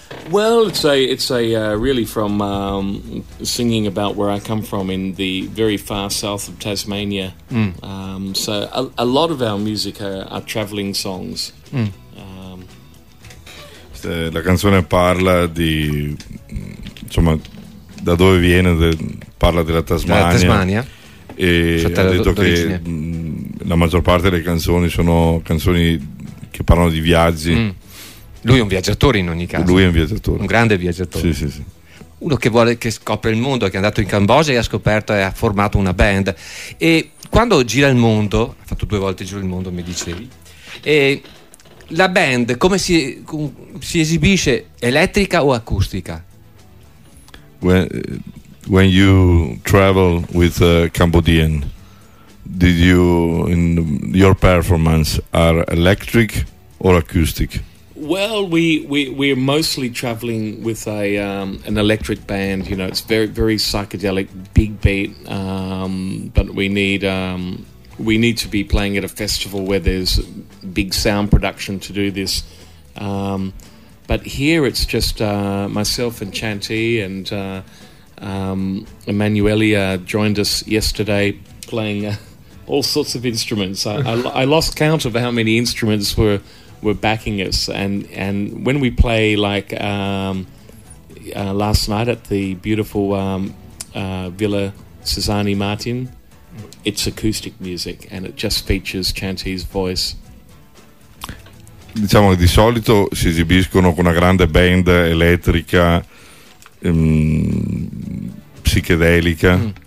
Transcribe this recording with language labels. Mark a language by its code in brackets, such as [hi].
[en] Well, it's really from singing about where I come from in the very far south of Tasmania. Mm. So a lot of our music are traveling songs. Mm. [it] La canzone parla di, insomma, da dove viene, parla della Tasmania. Della Tasmania. E cioè, ha detto che la maggior parte delle canzoni sono canzoni che parlano di viaggi. Mm. Lui è un viaggiatore in ogni caso. Lui è un viaggiatore. Un grande viaggiatore. Sì, sì, sì. Uno che vuole, che scopre il mondo, che è andato in Cambogia e ha scoperto e ha formato una band. E quando gira il mondo, ha fatto due volte il giro il mondo, mi dicevi, e la band come si esibisce, elettrica o acustica? [en] When you travel with a Cambodian, did you in your performance are electric or acoustic? Well, we're mostly traveling with an electric band. You know, it's very very psychedelic, big beat. But we need to be playing at a festival where there's big sound production to do this. But here it's just myself and Chanti and Emanuele joined us yesterday playing all sorts of instruments. I lost count of how many instruments were backing us, and when we play like last night at the beautiful Villa Cesani Martin, it's acoustic music and it just features Chanti's voice. [it] Diciamo che di solito si esibiscono con una grande band elettrica psichedelica.